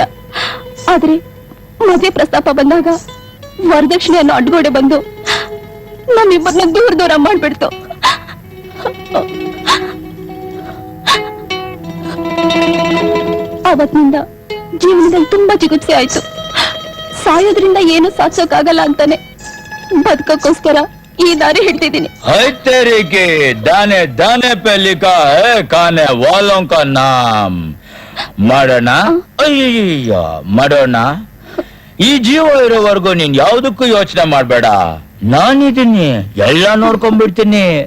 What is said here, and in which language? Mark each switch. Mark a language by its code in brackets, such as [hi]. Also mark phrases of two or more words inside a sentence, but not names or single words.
[kn] ಆದ್ರೆ ಮದುವೆ ಪ್ರಸ್ತಾಪ ಬಂದಾಗ ವರದಕ್ಷಿಣೆ ಅನ್ನೋ ಅಡ್ಗೋಡೆ ಬಂದು ನಮ್ಮಿಬ್ಬರನ್ನ ದೂರ ಮಾಡ್ಬಿಡ್ತು. ಅವತ್ತಿನಿಂದ ಜೀವನದಲ್ಲಿ ತುಂಬಾ ಜಿಗುಪ್ಸೆ ಆಯ್ತು. ಸಾಯೋದ್ರಿಂದ ಏನು ಸಾಧಿಸೋಕ್ಕಾಗಲ್ಲ ಅಂತಾನೆ ಬದುಕೋಕ್ಕೋಸ್ಕರ ಈ ದಾರಿ ಹಿಡ್ತಿದ್ದೀನಿ. [hi] तेरे दाने दाने पे लिखा है खाने वालों का नाम. [kn] ಮಾಡೋಣ. ಅಯ್ಯಯ್ಯ, ಮಾಡೋಣ. ಈ ಜೀವ ಇರೋವರೆಗೂ ನೀನ್ ಯಾವ್ದಕ್ಕೂ ಯೋಚನೆ ಮಾಡ್ಬೇಡ. ನಾನಿದ್ದೀನಿ, ಎಲ್ಲ ನೋಡ್ಕೊಂಡ್ಬಿಡ್ತೀನಿ.